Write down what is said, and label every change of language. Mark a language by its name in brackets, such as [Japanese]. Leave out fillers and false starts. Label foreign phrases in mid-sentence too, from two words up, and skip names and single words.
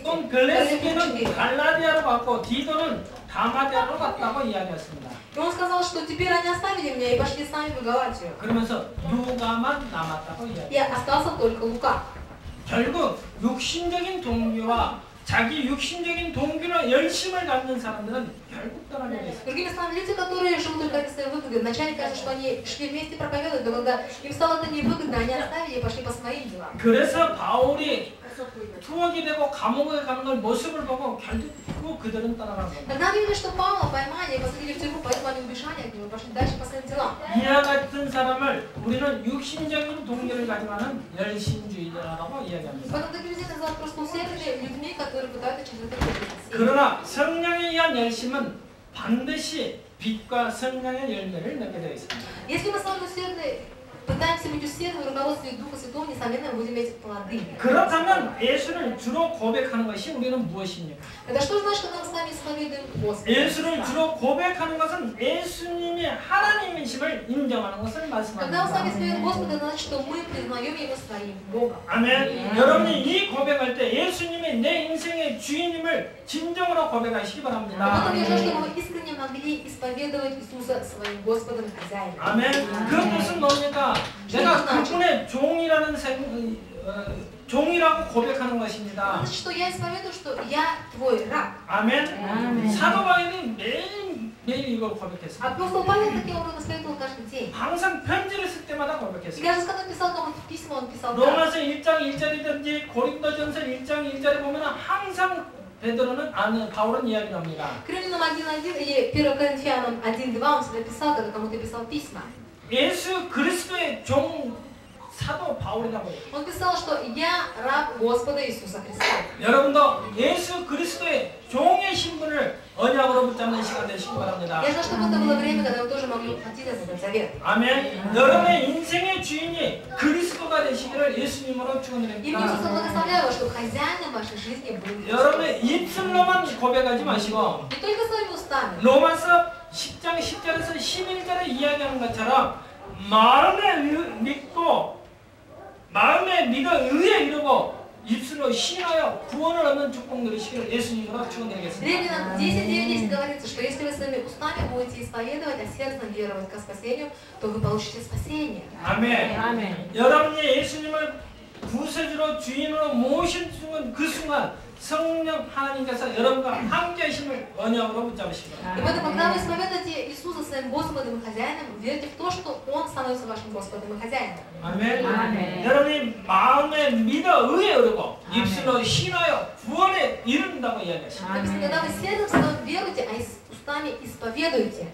[Korean] 또 글레스기는 갈라디아로 갔고 디도는 가마디아로 갔다고 이야기했습니다. [Russian] И он сказал, что теперь они оставили меня и пошли сами в Галатию. [Korean] 그러면서 루가만 남았다고 이야기했습니다. [Russian] И остался только Лука. [Korean] 결국 육신적인 동기와 자기 육신적인 동기로 열심을 갖는 사람들은 결국 떠나게 돼 있어요. [Russian] Другими словами, люди, которые живут только ради своей выгоды, вначале кажется, что они шли вместе проповедовать, но когда им стало это невыгодно, они оставили и пошли по своим делам. [Korean] 그래서 바울이 투옥이 되고 감옥에 가는 걸 모습을 보고 결국 그들은 떠나간 겁니다. [Russian] Когда они видели, что Павла поймали и посадили в тюрьму, поэтому они убежали от него и пошли дальше по своим делам. [Korean] 이와 같은 사람을 우리는 육신적인 동기를 가지고 하는 열심주의자라고 이야기합니다. [Russian] Поэтому такие люди называют просто усердными людьми, которые пытаются через это пройти. [Korean] 그러나 성령에 의한 열심은 반드시 빛과 성령의 열매를 맺게 되어 있습니다. [Russian] Если мы с вами усердны, пытаемся быть усердными в руководстве Духа Святого, несомненно, мы будем иметь плоды. [Korean] 그렇다면 예수를 주로 고백하는 것이 우리는 무엇입니까? [Russian] Это что значит, когда мы с вами исповедуем Господа? [Korean] 예수를 주로 고백하는 것은 예수님이 하나님이심을 인정하는 것을 [Russian] Когда мы с вами [Korean] 말씀합니다. [Russian] исповедуем Господа, это значит, что мы признаем Его своим Богом. [Korean] 아멘. 여러분이 이 고백할 때 예수님이 내 인생의 주인임을 진정으로 고백하시기 바랍니다. [Russian] Поэтому я желаю, чтобы вы искренне могли исповедовать Иисуса своим Господом и Хозяином. [Korean] 아멘. 그 뜻은 뭡니까? 내가 그분의 종이라고 고백하는 것입니다. [Russian] Значит, что я исповедую, что я твой раб. [Korean] 아멘. 사도 바울이 매일 이걸 고백했습니다. [Russian] Апостол Павел таким образом исповедовал каждый день. [Korean] 항상 편지를 쓸 때마다 [Russian] И [Korean] 고백했습니다. [Russian] даже когда он писал кому-то письма, он писал так. [Korean] 로마서 1장 1절이든지 고린도전서 1장 1절에 보면 항상 바울은 이야기를 합니다. [Russian] К Римлянам 1:1 или 1 Коринфянам 1:2 он всегда писал, когда кому-то писал письма. [Korean] 예수 그리스도의 종 사도 바울이라고 해요. [Russian] Он писал, что я раб Господа Иисуса Христа. [Korean] 여러분도 예수 그리스도의 종의 신분을 언약으로 붙잡는 시간 되시기 바랍니다. [Russian] Я знаю, что это было время, когда вы тоже могли уходить от Нового Завета. [Korean] 아멘. 여러분의 인생의 주인이 그리스도가 되시기를 예수님으로 [Russian] И мне [Korean] 축원드립니다. [Russian] Иисус благословляю вас, что хозяином вашей жизни был Христос. [Korean] 여러분의 입술로만 고백하지 마시고 [Russian] Не только своими устами. [Korean] 로마서 10장 10절에서 11절에 이야기하는 것처럼 마음에 믿어 의에 이르고 입술로 신하여 구원을 얻는 축복 누리시기를 예수님으로 축원드리겠습니다. [Russian] Римлянам 10:9 говорится, что если вы своими устами будете исповедовать, а сердцем веровать ко спасению, то вы получите спасение. [Korean] 아멘. 여러분이 예수님을 구세주로 주인으로 모신 그 순간 성령 하나님께서 여러분과 함께 하심을 언약으로 붙잡으시기 [Russian] И [Korean] 바랍니다. [Russian] поэтому, когда вы исповедуете Иисуса своим Господом и Хозяином, верьте в то, что Он становится вашим Господом и Хозяином. [Korean] 아멘. 여러분이 마음에 믿어 의에 이르고 입술로 신하여 구원에 이른다고 이야기하십니다. [Russian] Написано, когда вы сердцем веруете, а устами исповедуете.